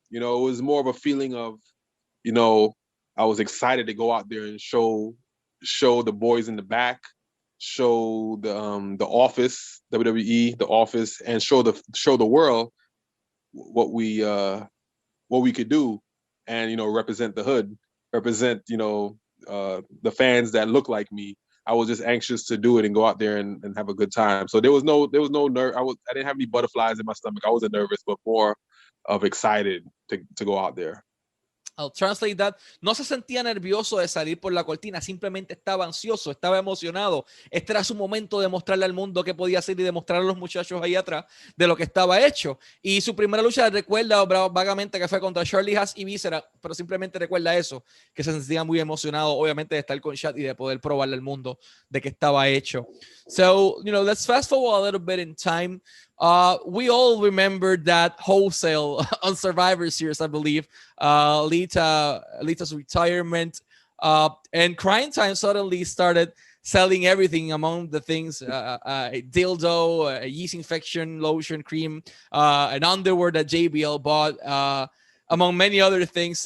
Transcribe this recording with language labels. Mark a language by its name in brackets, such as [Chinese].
[English] You know, it was more of a feeling of, you know, I was excited to go out there and show the boys in the back, show the office, WWE, the office, and show the world what we could do, and represent the hood, represent the fans that look like me. I was just anxious to do it and go out there and have a good time. So there was no nerve. I didn't have any butterflies in my stomach. I wasn't nervous, but more of excited to go out there. I'll translate that. [Spanish] No se sentía nervioso de salir por la cortina, simplemente estaba ansioso, estaba emocionado. Este era su momento de mostrarle al mundo qué podía hacer y demostrar a los muchachos ahí atrás de lo que estaba hecho. Y su primera lucha recuerda vagamente que fue contra Charlie Haas y Viscera, pero simplemente recuerda eso, que se sentía muy emocionado, obviamente, de estar con Shad y de poder probarle al mundo de que estaba hecho. [English] So, let's fast forward a little bit in time. We all remember that wholesale on Survivor Series, I believe, Lita's retirement, and Cryme Tyme suddenly started selling everything among the things, a dildo, a yeast infection lotion cream, an underwear that JBL bought, among many other things.